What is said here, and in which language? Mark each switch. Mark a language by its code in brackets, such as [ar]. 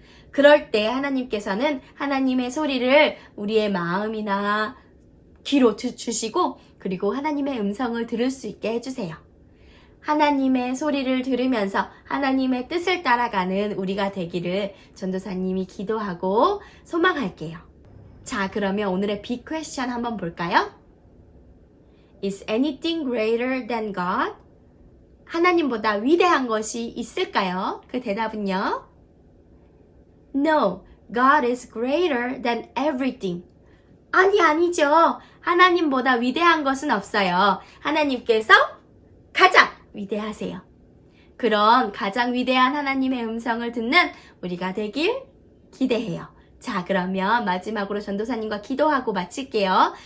[ko] 그럴 때 하나님께서는 하나님의 소리를 우리의 마음이나 귀로 주시고 그리고 하나님의 음성을 들을 수 있게 해주세요. 하나님의 소리를 들으면서 하나님의 뜻을 따라가는 우리가 되기를 전도사님이 기도하고 소망할게요. 자, 그러면 오늘의 빅 퀘스천 한번 볼까요? [en] Is anything greater than God? [ko] 하나님보다 위대한 것이 있을까요? 그 대답은요? [en] No, God is greater than everything. [ko] 아니죠. 하나님보다 위대한 것은 없어요. 하나님께서 가장 위대하세요. 그런 가장 위대한 하나님의 음성을 듣는 우리가 되길 기대해요. 자, 그러면 마지막으로 전도사님과 기도하고 마칠게요.